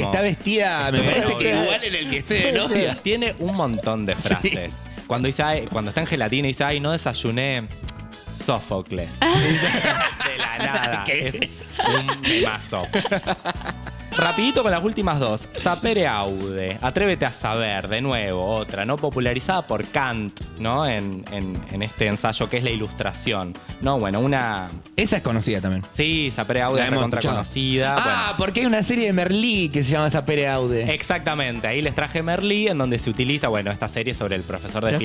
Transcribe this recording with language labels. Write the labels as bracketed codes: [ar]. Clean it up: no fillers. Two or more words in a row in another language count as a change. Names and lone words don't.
[es] Porque está vestida, me Estoy parece que seguro. igual en el que esté de novia. Tiene un montón de frases. Cuando dice, "Ay", cuando está en gelatina y dice, ay, no desayuné Sófocles. De la nada. ¿Qué? Es un memazo. Rapidito con las últimas dos. [la] Sapere aude. [es] Atrévete a saber, de nuevo, otra, ¿no? Popularizada por Kant, ¿no? En este ensayo que es la ilustración. No, bueno, una... Esa es conocida también. Sí, [la] Sapere aude [es] La es hemos recontra escuchado. conocida. Ah, Bueno. porque hay una serie de Merlí que se llama Sapere Aude. Exactamente, ahí les traje Merlí, en donde se utiliza, bueno, esta serie sobre el profesor de